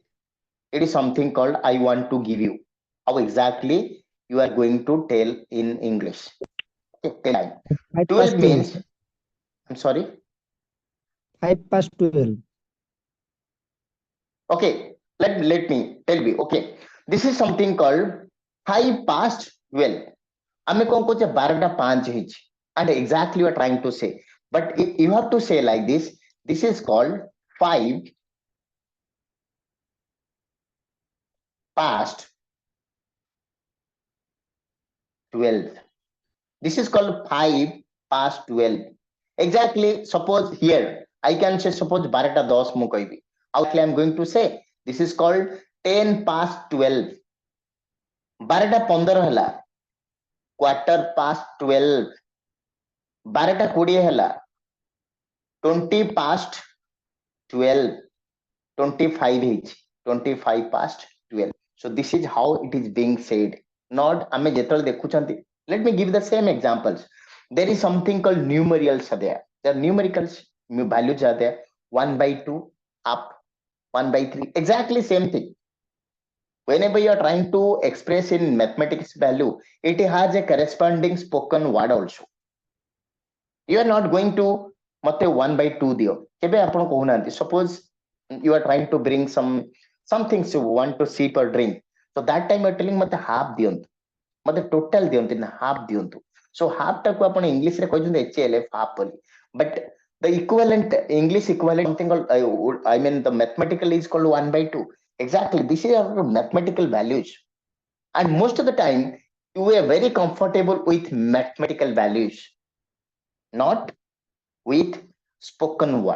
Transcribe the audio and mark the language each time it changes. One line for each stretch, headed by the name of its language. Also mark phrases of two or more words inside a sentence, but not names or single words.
English: It is something called I want to give you. How exactly you are going to tell in English? Okay, time. 5 past 12 12, means, sir. I'm sorry. 5 past 12. Okay, let me tell you. Okay, this is something called 5 past 12.
Odia: ଆମେ କଣ କହୁଛେ 12:05 ହେଇଛି,
English: and exactly you are trying to say, but you have to say like this. This is called 5 past 12. This is called 5 past 12. Exactly. Suppose here I can say, suppose 12:10
Odia: ମୁଁ କହିବି.
English: Outly I'm going to say this is called 10 past 12. 12:15 ହେଲା, quarter past 12. 12:20 ହେଲା, 20 past 12. 25 ହେଇଛି, 25 past 12. So this is how it is being said.
Odia: Not ଆମେ ଯେତେବେଳେ ଦେଖୁଛନ୍ତି,
English: let me give the same examples. There is something called numerals are there. The numericals values are there. 1/2 up, 1/3, exactly same thing. Whenever you are trying to express in mathematics value, it has a corresponding spoken word also. You are not going to
Odia: ମତେ 1/2 ଦିଅ କେବେ ଆପଣ କହୁନାହାନ୍ତି.
English: Suppose you are trying to bring some things you want to sip or drink, so that time you are telling
Odia: ମତେ half ଦିଅନ୍ତୁ, ମତେ total ଦିଅନ୍ତି ନା half ଦିଅନ୍ତୁ.
English: So half
Odia: ଟାକୁ ଆପଣ ଇଂଲିଶ ରେ କହିଛନ୍ତି
English: HLF half ବୋଲି, but the equivalent English equivalent something called I mean the mathematical is called 1/2. Exactly, this is our mathematical values, and most of the time you are very comfortable with mathematical values, not with spoken word.